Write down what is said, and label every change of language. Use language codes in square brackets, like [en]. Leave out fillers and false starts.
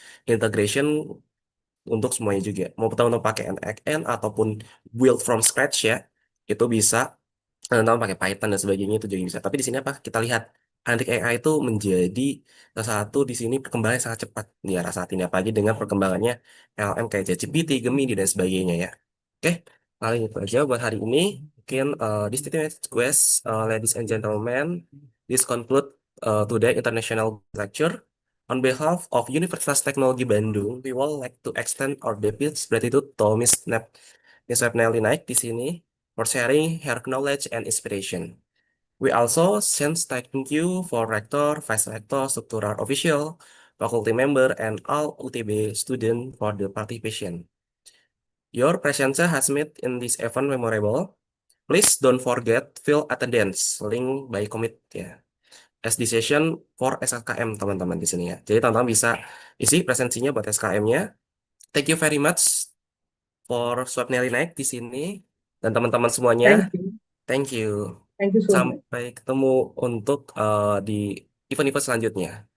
[id] Integration untuk semuanya juga. Mau teman-teman pakai NXN ataupun [en] build from scratch [id] ya, itu bisa teman-teman pakai Python dan sebagainya itu juga bisa. Tapi di sini apa? Kita lihat Agentic AI itu menjadi salah satu di sini perkembangan yang sangat cepat di era saat ini, apalagi dengan perkembangannya LM kayak ChatGPT, Gemini dan sebagainya ya. Oke, paling itu aja buat hari ini. Mungkin [en] distinguished guests, ladies and gentlemen, this conclude today international lecture. On behalf of Universitas Teknologi Bandung, we would like to extend our deepest gratitude to Miss Webnelly Naik [id] di sini [en] for sharing her knowledge and inspiration. We also send thank you for Rector, Vice Rector, Structural Official, faculty member, and all UTB students for the participation. Your presence has made in this event memorable. Please don't forget fill attendance link by commit ya. As the session for SKM [id] teman-teman di sini ya. Jadi teman-teman bisa isi presensinya buat SKM-nya. [en] Thank you very much for Swapnili Naik [id] di sini dan teman-teman semuanya. [en] Thank you. Thank you. Thank you so much. [id] Sampai ketemu untuk di event-event selanjutnya.